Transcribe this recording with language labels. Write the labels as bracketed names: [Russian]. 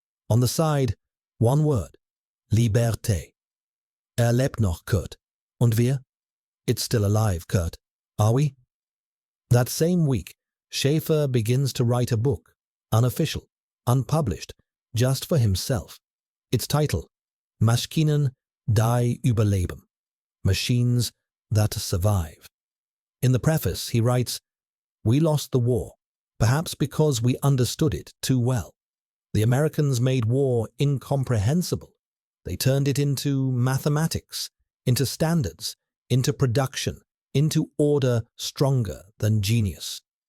[English] On the side, one word, Liberté. [German] Lebt noch, Kurt. Und wir? [English] It's still alive, Kurt. Are we? That same week, Schaefer begins to write a book, unofficial, unpublished, just for himself. Its title, [German] Maschinen die überleben. [English] Machines that survive. In the preface, he writes, "We lost the war, perhaps because we understood it too well. The Americans made war incomprehensible. They turned it into mathematics, into standards, into production, into order stronger than genius."